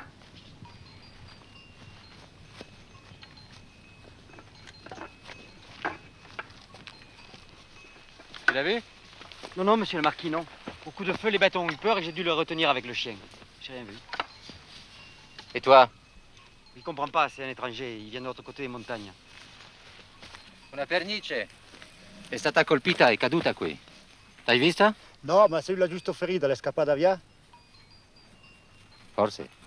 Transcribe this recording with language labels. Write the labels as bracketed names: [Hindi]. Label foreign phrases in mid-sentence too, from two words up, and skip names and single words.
[French] Tu l'as vu? Non, non, monsieur le marquis, non. Au coup de feu, les bâtons ont eu peur et j'ai dû le retenir avec le chien. J'ai rien vu. Et toi? Il comprend pas, c'est un étranger. Il vient de l'autre côté des montagnes. [Italian] Una pernice. È stata colpita e caduta qui. L'hai vista? No, ma se lui l'ha giusto ferita, l'è scappata via? Forse.